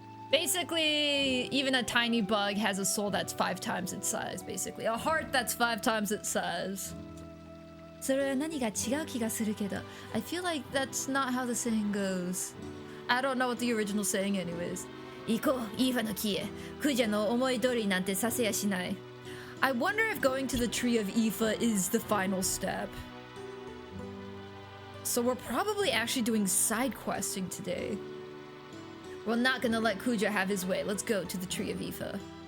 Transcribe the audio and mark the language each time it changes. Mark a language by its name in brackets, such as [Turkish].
[English] Basically, even a tiny bug has a soul that's 5 times its size, basically. A heart that's 5 times its size. [Japanese] それは何が違う気がするけど [English] I feel like that's not how the saying goes. I don't know what the original saying anyways. [Japanese] 行こう、イーファの木へ。クジャの思い通りなんてさせやしない。 [English] I wonder if going to the Tree of Ifa is the final step. So we're probably actually doing side questing today. We're not gonna let Kuja have his way. Let's go to the Tree of Ifa.